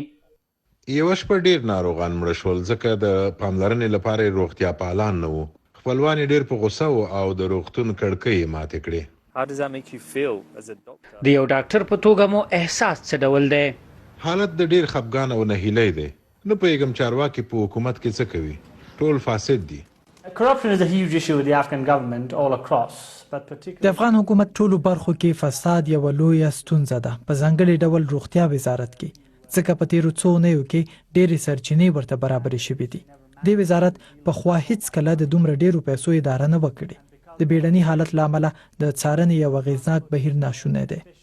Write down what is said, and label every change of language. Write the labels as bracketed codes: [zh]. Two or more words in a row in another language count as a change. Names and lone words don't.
[ps] یوه شپه ډیر ناروغان مړه شول ځکه د پاملرنې لپاره یې روغتیا پالان نه وو. خپلوان یې ډیر په غوسه و او د روغتون کړکۍ یې ماتې کړې. د یو ډاکټر په توګه مو احساس څه ډول دی؟ حالت د ډیر خفګان او نهیلی دی. نه پوهېږم چارواکي په حکومت کې څه کوي. ټول فاسد دي. [en] Corruption is a huge issue with the Afghan government all across. [ps] د افغان حکومت ټولو برخو کې فساد یوه لویه ستونزه ده، په ځانګړي ډول روغتیا وزارت کې، ځکه په تیرو څو اونیو کې ډېرې سرچینې ورته برابرې شوې دي. دې وزارت پخوا هیڅکله د دومره ډېرو پیسو اداره نه وه کړې. د بیړني حالت له امله د څارنې یو اغېزناک بهیر ناشونی دی.